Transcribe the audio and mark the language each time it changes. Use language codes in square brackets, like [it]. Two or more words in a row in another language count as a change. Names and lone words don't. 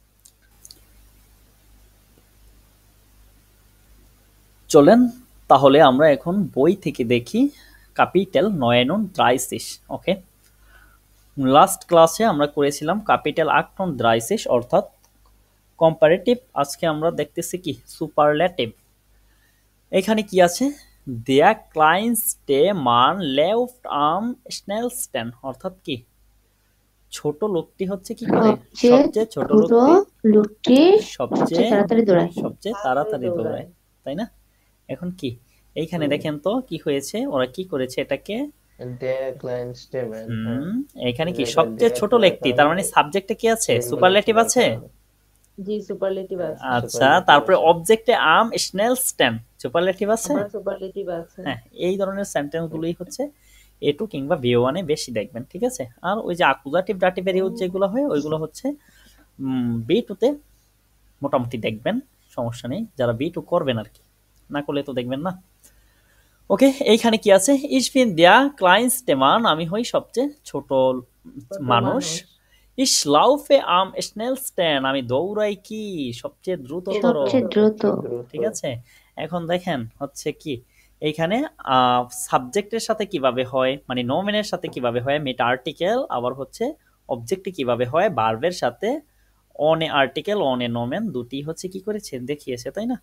[bn] চলেন তাহলে আমরা এখন বই থেকে দেখি ক্যাপিটাল 39, ওকে। লাস্ট ক্লাসে আমরা করেছিলাম ক্যাপিটাল 38, অর্থাৎ কম্পারেটিভ। আজকে আমরা দেখতেছি কি সুপারল্যাটিভ। এখানে কি আছে? [de] Der kleinste Mann läuft am schnellsten, [bn] অর্থাৎ কি ছোট লোকটি হচ্ছে কি করে? সবচেয়ে সবচেয়ে ছোট ছোট লোকটি সবচেয়ে সবচেয়ে তাড়াতাড়ি দৌড়ায়। সবচেয়ে তাড়াতাড়ি তাড়াতাড়ি দৌড়ায়, দৌড়ায়। তাই না? এখন কি এইখানে দেখেন তো কি হয়েছে, ওরা কি করেছে এটাকে। [de] der kleinste Mann, [bn] হ্যাঁ, এখানে কি এটা সবচেয়ে der ছোট করার ব্যক্তি, তার কারণে মানে সাবজেক্টে কি আছে? symbol সুপারলেটিভ থাকার আছে। কারণে জি, সুপারলেটিভ আছে। আচ্ছা, superlative তারপরে আছে। অবজেক্টে [de] am schnellsten, [bn] সুপারলেটিভ আছে। আবার সুপারলেটিভ আছে। হ্যাঁ, এই ধরনের সেন্টেন্স গুলোই হচ্ছে A2 কিংবা B1 এ বেশি দেখবেন, ঠিক আছে? আর ওই যে অ্যাকুজাটিভ ডাটিভের ইউজ যেগুলো হয় ওইগুলো হচ্ছে B2 তে মোটামুটি দেখবেন, সমস্যা নেই। যারা B2 করবেন আর কি, না করলে তো দেখবেন না। ওকে, এইখানে কি আছে? [de] Ich bin der kleinste Mann, [bn] আমি হই সবচেয়ে ছোট ছোট মানুষ। মানুষ। [de] Ich laufe am schnellsten, [bn] আমি দৌড়াই কি সবচেয়ে দ্রুততর, সবচেয়ে দ্রুত। দ্রুত। ঠিক আছে? এখন দেখেন হচ্ছে কি এইখানে সাবজেক্টের সাথে কিভাবে হয়, মানে নোমেনের সাথে কিভাবে হয় [de] mit Artikel, [bn] আবার হচ্ছে অবজেক্টে কিভাবে হয় ভার্বের সাথে [de] ohne Artikel ohne Nomen, [bn] দুটি হচ্ছে কি করেছে দেখিয়েছে, তাই না?